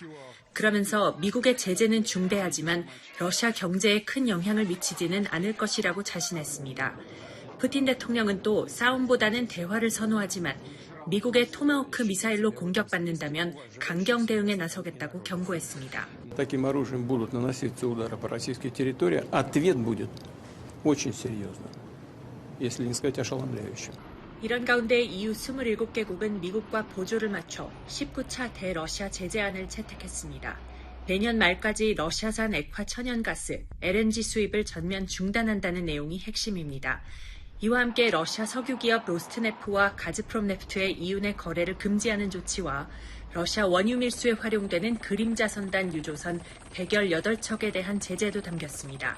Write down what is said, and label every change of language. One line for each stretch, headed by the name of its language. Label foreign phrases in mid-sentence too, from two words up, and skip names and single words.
Korean: 그러면서 미국의 제재는 중대하지만 러시아 경제에 큰 영향을 미치지는 않을 것이라고 자신했습니다. 푸틴 대통령은 또 싸움보다는 대화를 선호하지만 미국의 토마호크 미사일로 공격받는다면 강경 대응에 나서겠다고 경고했습니다.
Russian: Таким оружием будут наноситься удары по российской территории, ответ будет очень серьезным, если не сказать ошеломляющим.
Korean: 이런 가운데 EU 27개국은 미국과 보조를 맞춰 19차 대러시아 제재안을 채택했습니다. 내년 말까지 러시아산 액화 천연가스, LNG 수입을 전면 중단한다는 내용이 핵심입니다. 이와 함께 러시아 석유기업 로스트네프와 가즈프롬네프트의 이윤의 거래를 금지하는 조치와 러시아 원유 밀수에 활용되는 그림자 선단 유조선 118척에 대한 제재도 담겼습니다.